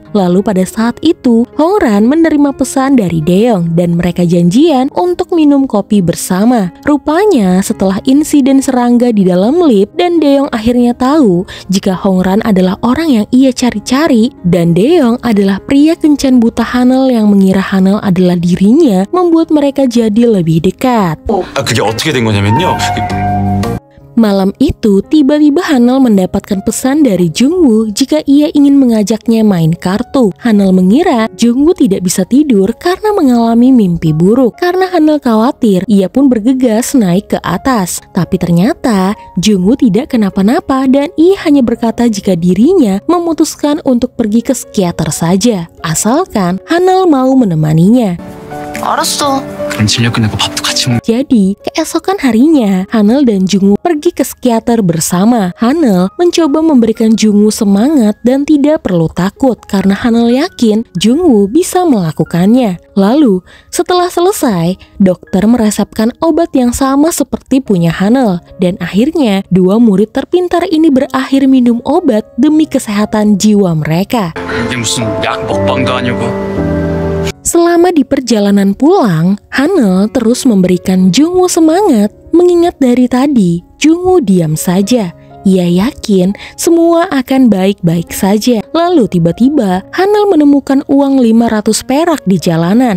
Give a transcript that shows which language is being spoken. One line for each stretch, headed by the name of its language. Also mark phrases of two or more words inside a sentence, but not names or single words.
Indonesian: Lalu pada saat itu Hongran menerima pesan dari Daeyeong dan mereka janjian untuk minum kopi bersama. Rupanya setelah insiden serangga di dalam lift dan Daeyeong akhirnya tahu jika Hongran adalah orang yang ia cari-cari dan Daeyeong adalah pria kencan buta Hanel yang mengira Hanel adalah dirinya, membuat mereka jadi lebih dekat.
Korean: 그게 어떻게 된 거냐면요.
Indonesian: Malam itu, tiba-tiba Hanel mendapatkan pesan dari Jungwoo jika ia ingin mengajaknya main kartu. Hanel mengira Jungwoo tidak bisa tidur karena mengalami mimpi buruk. Karena Hanel khawatir, ia pun bergegas naik ke atas. Tapi ternyata Jungwoo tidak kenapa-napa dan ia hanya berkata jika dirinya memutuskan untuk pergi ke psikiater saja, asalkan Hanel mau menemaninya.
Korean: 알았어. 그럼 진료 끝내고 밥도 같이 먹.
Indonesian: Jadi, keesokan harinya, Hanel dan Jungwoo pergi ke psikiater bersama. Hanel mencoba memberikan Jungwoo semangat dan tidak perlu takut karena Hanel yakin Jungwoo bisa melakukannya. Lalu, setelah selesai, dokter meresepkan obat yang sama seperti punya Hanel. Dan akhirnya, dua murid terpintar ini berakhir minum obat demi kesehatan jiwa mereka.
Korean: 이게 무슨 약 먹방도 아니고.
Indonesian: Selama di perjalanan pulang, Hanel terus memberikan Jungwoo semangat, mengingat dari tadi Jungwoo diam saja. Ia yakin semua akan baik-baik saja. Lalu tiba-tiba Hanel menemukan uang 500 perak di jalanan.